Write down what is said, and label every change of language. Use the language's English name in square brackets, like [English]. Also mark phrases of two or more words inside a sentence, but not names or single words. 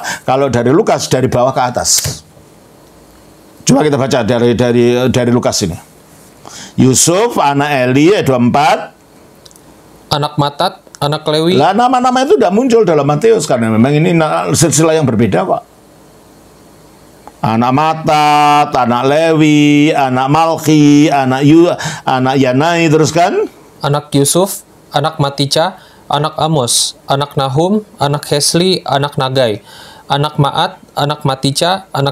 [Indonesian] Kalau dari Lukas dari bawah ke atas. Coba kita baca dari Lukas ini. Yusuf, anak Eli, 24. Anak Matat, anak Lewi. Lah nama-nama itu tidak muncul dalam Matius karena memang ini silsilah yang berbeda, Pak. Anak Matat, anak Lewi, anak Malki, anak Yanai, terus kan? Anak Yusuf, anak Matica, anak Amos, anak Nahum, anak Hesli, anak Nagai, anak Maat, anak Matica, anak